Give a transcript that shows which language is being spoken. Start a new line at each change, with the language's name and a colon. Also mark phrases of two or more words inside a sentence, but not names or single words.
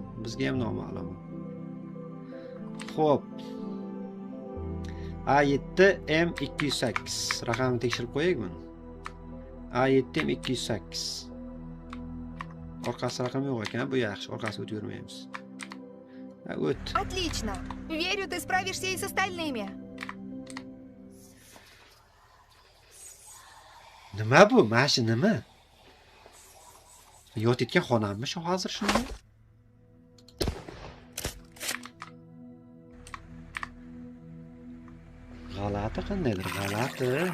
Uzbek: Bizga ham noma'lum. Xo'p. A7 M208. Raqamni tekshirib qo'yaylik buni. A7 M208. Orqasi raqam yo'q ekan, bu yaxshi. Orqasiga o'tib yurmaymiz. O't.
Russian: Отлично. Верю, ты справишься и с остальными.
Uzbek: Nima bu? Mana nima? Yotayotgan xonammi shu hozir shunday? G'alati qandaydir, g'alati.